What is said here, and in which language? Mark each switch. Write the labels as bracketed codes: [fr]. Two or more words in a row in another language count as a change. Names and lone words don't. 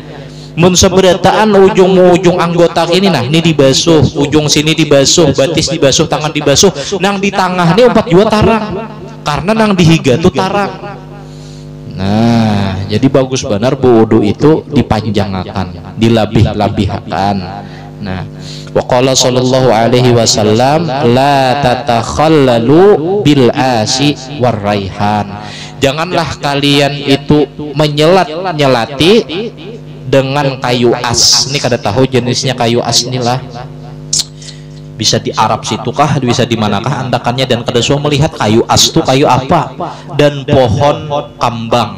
[bjn] Mun seberataan ujung anggota ini ini dibasuh, ujung sini dibasuh, batis dibasuh, tangan dibasuh. Nang di tengah ini 4 jua tarang, karena nang dihiga tuh tarang. Nah, jadi bagus benar wudu itu dipanjangkan, dilabih-labihkan. Nah, [ar] وقال صلى الله عليه وسلم لا تتخللوا بالآس والريحان. [bjn] Janganlah kalian itu menyelat-nyelati dengan kayu as. Ini kada tahu jenisnya kayu as inilah. Bisa di Arab situ kah, bisa di manakah andakannya, dan kada suah melihat kayu as itu kayu apa, dan pohon kambang.